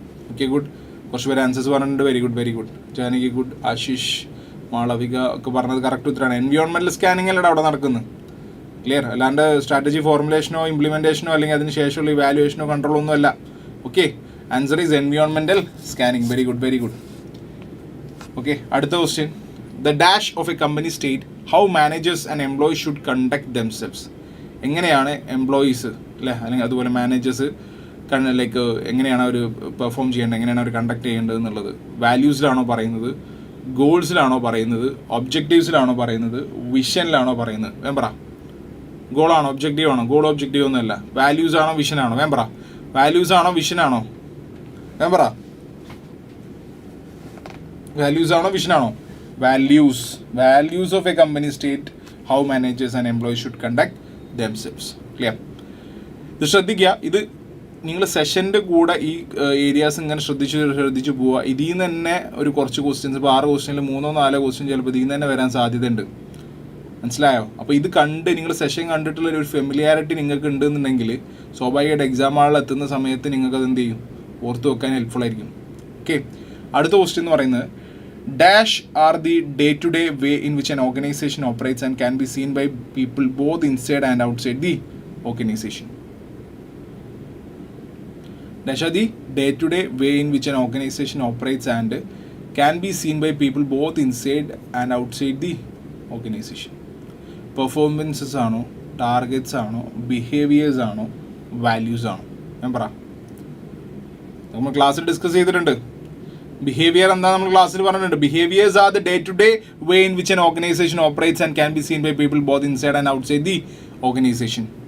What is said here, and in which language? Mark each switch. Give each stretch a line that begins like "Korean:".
Malayalam: Okay, good. കുറച്ച് പേര് answers പറഞ്ഞിട്ടുണ്ട്. Very good, very good. Janaki good. Ashish, Malavika ഒക്കെ പറഞ്ഞത് കറക്റ്റ് ഉത്തരമാണ്. എൻവയോൺമെൻറ്റൽ സ്കാനിങ് അല്ലേ അവിടെ നടക്കുന്നത്. ക്ലിയർ? അല്ലാണ്ട് സ്ട്രാറ്റജി ഫോർമുലേഷനോ ഇംപ്ലിമെൻറ്റേഷനോ അല്ലെങ്കിൽ അതിന് ശേഷമുള്ള ഇവാലുവേഷനോ കൺട്രോളോ ഒന്നും അല്ല. Okay, answer is environmental scanning. Very good, very good. Okay, അടുത്ത question.
English: The dash of a company state how managers and employees should conduct themselves.
Malayalam: എങ്ങനെയാണ് എംപ്ലോയീസ് അല്ലേ, അല്ലെങ്കിൽ അതുപോലെ മാനേജേഴ്സ് ലൈക്ക് എങ്ങനെയാണ് അവർ പെർഫോം ചെയ്യേണ്ടത്, എങ്ങനെയാണ് അവർ കണ്ടക്ട് ചെയ്യേണ്ടത് എന്നുള്ളത്. വാല്യൂസിലാണോ പറയുന്നത്, ഗോൾസിലാണോ പറയുന്നത്, ഒബ്ജക്റ്റീവ്സിലാണോ പറയുന്നത്, വിഷനിലാണോ പറയുന്നത്? വേമ്പറ. ഗോളാണോ ഒബ്ജക്റ്റീവ് ആണോ? ഗോൾ ഒബ്ജക്റ്റീവ് ഒന്നുമല്ല. വാല്യൂസ് ആണോ വിഷനാണോ? വേമ്പറ. വാല്യൂസ് ആണോ വിഷനാണോ? വേമ്പറ. വാല്യൂസ് ആണോ വിഷനാണോ?
English: Values of a company state how managers and employees should conduct themselves.
Malayalam: Clear? ഇത് ശ്രദ്ധിക്കുക. ഇത് നിങ്ങൾ സെഷൻ്റെ കൂടെ ഈ ഏരിയാസ് ഇങ്ങനെ ശ്രദ്ധിച്ച് പോവുക. ഇതിൽ നിന്ന് തന്നെ ഒരു കുറച്ച് ക്വസ്റ്റ്യൻസ്, ഇപ്പോൾ 6 ക്വസ്റ്റ്യനിൽ 3-4 ക്വസ്റ്റ്യൻ ചിലപ്പോൾ ഇതിൽ നിന്ന് തന്നെ വരാൻ സാധ്യതയുണ്ട്. മനസ്സിലായോ? അപ്പോൾ ഇത് കണ്ട് നിങ്ങൾ സെഷൻ കണ്ടിട്ടുള്ള ഒരു ഫെമിലിയാരിറ്റി നിങ്ങൾക്ക് ഉണ്ടെന്നുണ്ടെങ്കിൽ സ്വാഭാവികമായിട്ട് എക്സാം ഹാളിൽ എത്തുന്ന സമയത്ത് നിങ്ങൾക്ക് അത് എന്ത് ചെയ്യും, ഓർത്ത് വെക്കാൻ ഹെൽപ്ഫുൾ ആയിരിക്കും. ഓക്കെ, അടുത്ത ക്വസ്റ്റ്യൻ എന്ന് പറയുന്നത്
English: dash are the day-to-day way in which an organization operates and can be seen by people both inside and outside the organization. Dash are the day-to-day way in which an organization operates and can be seen by people both inside and outside the organization.
Malayalam: Performances ആണോ, targets ആണോ, behaviours ആണോ, values ആണോ? ഞാൻ പറ. നമ്മൾ ക്ലാസ്സിൽ discuss ചെയ്തിട്ടുണ്ട്. Behaviour എന്താ നമ്മൾ ക്ലാസ്സിൽ പറഞ്ഞിട്ടുണ്ട്.
English: Behaviours are the day to day way in which an organisation operates and can be seen by people both inside and outside the organisation.